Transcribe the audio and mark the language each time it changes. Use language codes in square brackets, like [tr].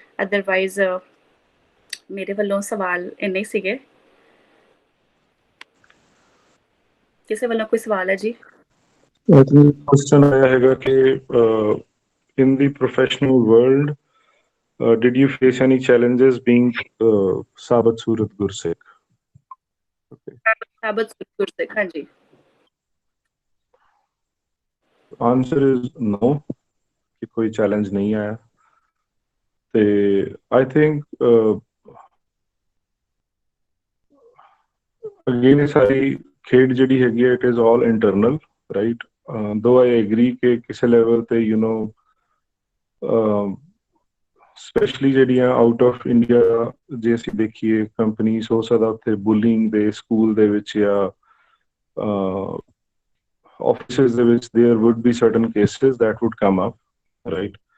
[pa] Otherwise ਮੇਰੇ ਵੱਲੋਂ ਸਵਾਲ ਇੰਨੇ ਹੀ ਸੀਗੇ. ਕਿਸੇ ਵੱਲੋਂ ਕੋਈ ਸਵਾਲ ਹੈ ਜੀ? [hi] क्वेश्चन आया है कि [en] in the professional world did you face any challenges being Sabat Surat Gursikh? Okay. [pa] ਸਾਬਤ ਗੁਰਸਿੱਖ, ਹਾਂਜੀ. [en] Answer is no, [hi] कि कोई challenge नहीं आया. [en] ते I think again [pa] ये सारी खेड ਜਿਹੜੀ ਹੈਗੀ ਹੈ, [en] it is all internal, right? Though I agree [pa] ਕਿ ਕਿਸੇ ਲੈਵਲ ਤੇ you know ਸਪੈਸ਼ਲੀ ਜਿਹੜੀਆਂ ਆਊਟ ਆਫ ਇੰਡੀਆ ਜੇ ਅਸੀਂ ਦੇਖੀਏ ਕੰਪਨੀਜ਼, ਹੋ ਸਕਦਾ ਉੱਥੇ ਬੁਲਿੰਗ ਦੇ ਸਕੂਲ ਦੇ ਵਿੱਚ ਜਾਂ ਆਫਿਸਿਸ ਦੇ ਵਿੱਚ [en] there would be certain cases that would come up, [pa] right?